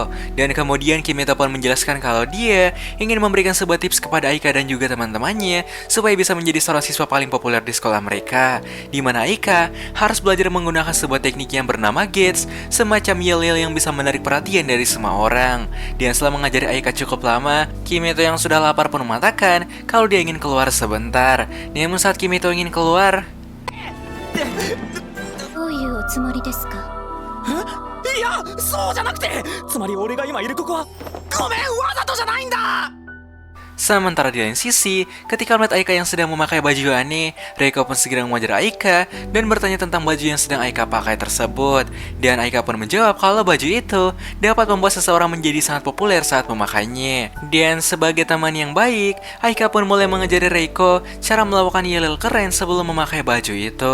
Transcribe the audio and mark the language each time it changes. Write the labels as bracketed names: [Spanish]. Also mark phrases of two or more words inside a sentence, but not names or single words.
[Indonesian] Dan kemudian Kimito pun menjelaskan kalau dia ingin memberikan sebuah tips kepada Aika dan juga teman-temannya supaya bisa menjadi seorang siswa paling populer di sekolah mereka, di mana Aika harus belajar menggunakan sebuah teknik yang bernama gates, semacam yel-yel yang bisa menarik perhatian dari semua orang. Dan setelah mengajari Aika cukup lama, Kimito yang sudah lapar pun mengatakan kalau dia ingin keluar sebentar. Namun saat Kimito ingin keluar, [Japanese] どういうおつもりですかいやそうじゃなくてつまり俺が今いるここはごめんわざとじゃないんだ [Indonesian] sementara di lain sisi, ketika melihat Aika yang sedang memakai baju aneh, Reiko pun segera mengajar Aika dan bertanya tentang baju yang sedang Aika pakai tersebut. Dan Aika pun menjawab kalau baju itu dapat membuat seseorang menjadi sangat populer saat memakainya. Dan sebagai teman yang baik, Aika pun mulai mengajari Reiko cara melakukan yel-yel keren sebelum memakai baju itu.